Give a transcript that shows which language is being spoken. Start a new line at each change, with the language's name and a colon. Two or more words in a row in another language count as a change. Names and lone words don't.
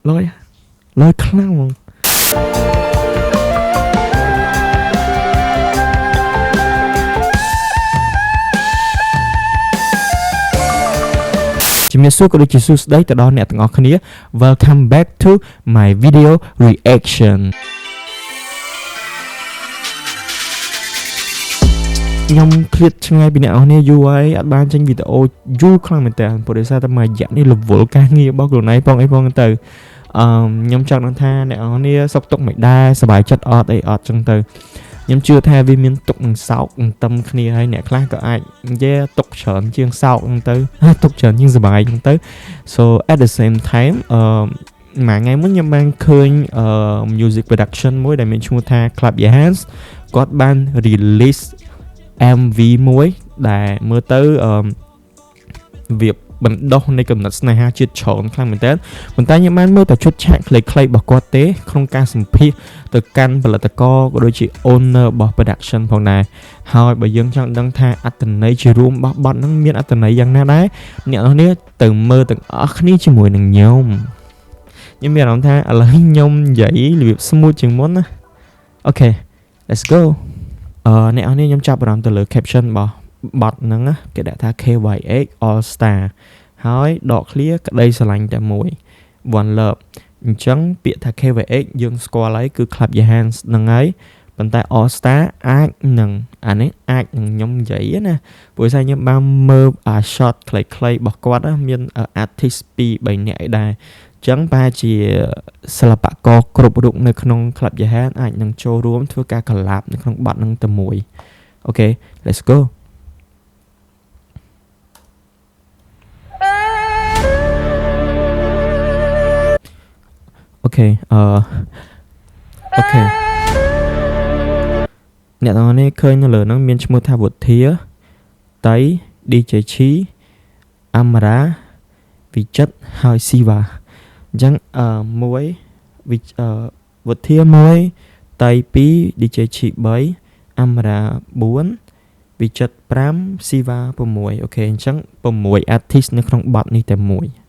Khmer: លយខ្លាំងហ្មងជំរាបសួរក៏ដូចជាសួស្តីទៅដល់អ្នកទាំងអស់គ្នា
English: Welcome back to my video reaction
Khmer: ខ្ញុំឃ្លាតឆ្ងាយពីអ្នកនរគ្នាយូ រហើយអត់បានចេញវីដេអូយូរខ្លាំងមែនតើព្រោះដោយសារតែមួយរយៈនេះរវល់ការងាររបស់ខ្លួនឯងផងអីផងទៅខ្ញុំចង់ដឹងថាអ្នកនរគ្នាសុខទុក្ខមិនដែរសប្បាយចិត្តអត់អីអត់ចឹងទៅខ្ញុំជឿថាវាមានទុកនឹងសោកនឹងតឹមគ្នាហើយអ្នកខ្លះក៏អាចនិយាយទុកច្រើនជាង សោកហ្នឹងទៅទុកច្រើនជាងសប្បាយហ្នឹងទៅ
English: so at the same time
Khmer: មួយថ្ងៃមុនខ្ញុំបានឃើញ
English: music production
Khmer: មួយដែលមានឈ្មោះថា Clap Your Hands គាត់បាន
English: release MV
Khmer: មួយដែលមើលទៅវាបណ្ដោះនៃកំណត់ស្នេហាជាតិច្រើនខ្លាំងមែនតើប៉ុន្តែខ្ញុំបានមើលតែឈុតឆាកខ្លីៗរបស់គាត់ទេក្នុងការសម្ភាសទៅកាន់ផលិតករក៏ដូចជា owner របស់ production ផងដែរហើយបើយើងចង់ដឹងថាអត្ថន័យជារួមរបស់បទហ្នឹងមានអត្ថន័យយ៉ាងណាដែរអ្នកនរគ្នាទៅមើលទាំងអស់គ្នាជាមួយនឹងខ្ញុំមានអា រម្មណ៍ថាឥឡូវខ្ញុំនិយាយរបៀប smooth ជាងមុនណាអូខេ
English: let's go
Khmer: អ្នកនរគ្នាខ្ញុំចាប់អារម្មណ៍ទៅលើ caption របស់បទហ្នឹងគេ ដាក់ថា KYX All Star ហើយដកឃ្លាក្តីស្រឡាញ់តែមួយ One Love អញ្ចឹងពាក្យថា KYX យើងស្គាល់ហើយគឺ Clap Your Hands ហ្នឹងហើយប៉ុន្តែ All Star អាចនឹងអានេះអាចនឹងខ្ញុំនិយាយណាព្រោះថាខ្ញុំបានមើលshot ខ្លីៗរបស់គាត់មាន artist 2-3 នាក់ឯដែរអញ្ចឹងប្រហែលជាសិល្បករគ្រប់រូបនៅក្នុង Clap Your Hands អាចនឹងចូលរួមធ្វើការ collab នៅក្នុងបទហ្នឹងតែមួយអូខេ
English: let's go
Khmer: អូខេអ្នកនរនេះឃើញនៅលើហ្នឹងមានឈ្មោះថាវុធា តៃ DJ ឈីអាមរ៉ាវិចិត្រហើយស៊ីវ៉ាអញ្ចឹងមួយវុធា1តៃ2 DJ ឈី3អាមរ៉ា4វិចិត្រ5ស៊ីវ៉ា6អូខេអញ្ចឹង6 artist នៅក្នុងបទនេះតែមួយ